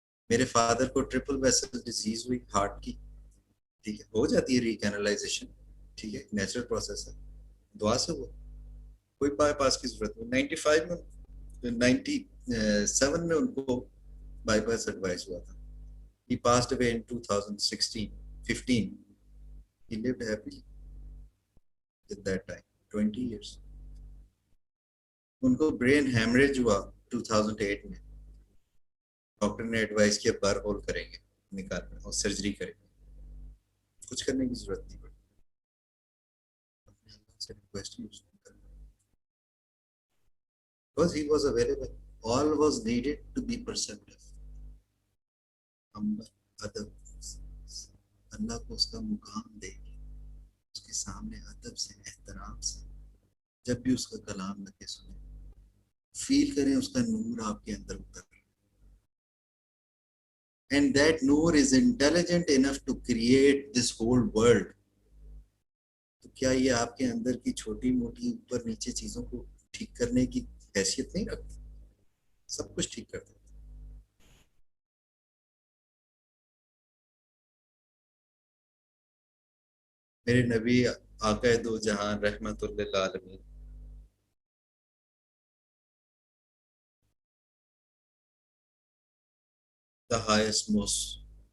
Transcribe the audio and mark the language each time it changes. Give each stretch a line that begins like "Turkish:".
Urdu: میرے فادر کو triple vessel disease ہوئی ہارٹ کی, ٹھیک ہے, ہو جاتی ہے ریکینلائزیشن, ٹھیک ہے, نیچرل پروسیس ہے, دعا سے ہوا, کوئی بائی پاس کی ضرورت نہیں. 97 میں ان کو بائی پاس ایڈوائز ہوا تھا.
English: He passed away in 2015. He lived happily at that time, 20 years.
Urdu: ان کو برین ہیمریج ہوا 2008 میں. ڈاکٹر نے ایڈوائز کیا بر ہول کریں گے, نکالنا اور سرجری کریں گے, کچھ کرنے کی ضرورت نہیں پڑی. اپنے اللہ سے ریکویسٹ کی,
English: because he was available. All was needed to be perceptive.
Urdu: ادب, اللہ کو اس کا مقام دے گی, اس کے سامنے ادب سے, احترام سے, جب بھی اس کا کلام لگے سنیں, فیل کریں اس کا نور آپ کے اندر Uttar.
English: And that نور is intelligent enough to create this whole world.
Urdu: تو کیا یہ آپ کے اندر کی چھوٹی موٹی اوپر نیچے چیزوں کو ٹھیک کرنے کی حیثیت نہیں رکھتی؟ سب کچھ ٹھیک کرتے. میرے نبی آقا دو جہان رحمت للعالمین
English: the highest most